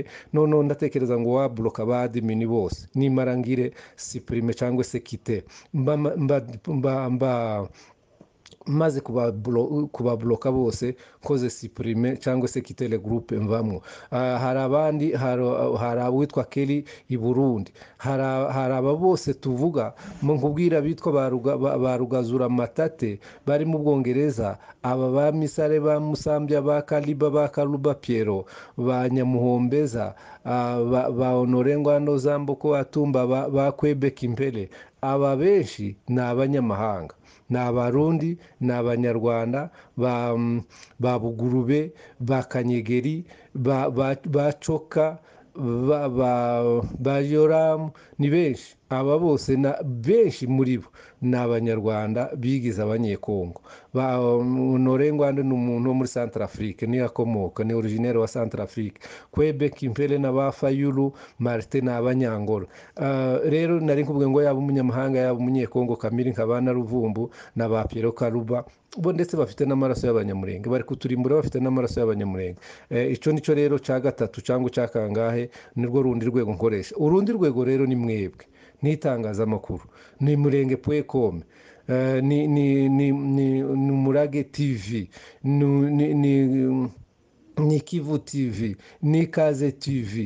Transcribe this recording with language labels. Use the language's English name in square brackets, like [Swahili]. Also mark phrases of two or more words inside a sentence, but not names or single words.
[Kinyarwanda] None ndatekereza ngo wabloka ba admin bose, nimara ngire supprime cyangwa se kite, maze kubabloka bose, koze supprime cyangwa se kitele groupe mvamwo. Hari abandi, hari abitwa Kelly i Burundi, hari aba bose tuvuga mu nkubwira bitwa ba Rugazura Matate bari mu Bwongereza, aba ba Misare, ba Musambya, ba Kaliba, ba Karuba Piero, ba Nyamuhombeza, ba Honorengwa no Zamboko Atumba, ba Quebec Impele. Aba benshi ni abanyamahanga, ni abarundi, ni abanyarwanda, ba Bugurube, ba Kanyegeri, ba Coka, ba Yoramu. Ni benshi. Aba bose benshi muri bo ni abanyarwanda bigize abanyekongo. Ba Honorengwa ni umuntu wo muri Centrafrique, ni akomoka, ni originaire wa Centrafrique. Quebec Impele na ba Fayulu Martin na abanyangoro. Rero nari nkubwe ngo yaba umunyamahanga, yaba umunyekongo Kamiri, nkabana Ruvumbu na ba Piero Karuba, bo ndetse bafite n'amaraso y'abanyamurenge, bari kuturimbura bafite n'amaraso y'abanyamurenge. Ico nico rero cya gatatu cyangwa cya kangahe, nirwo rundi rwego nkoresha. Urundi rwego rero ni mwebwe, n'itangazamakuru, ni murenge.com, ni Umurage TV, ni Kivu TV, ni Ikaze TV,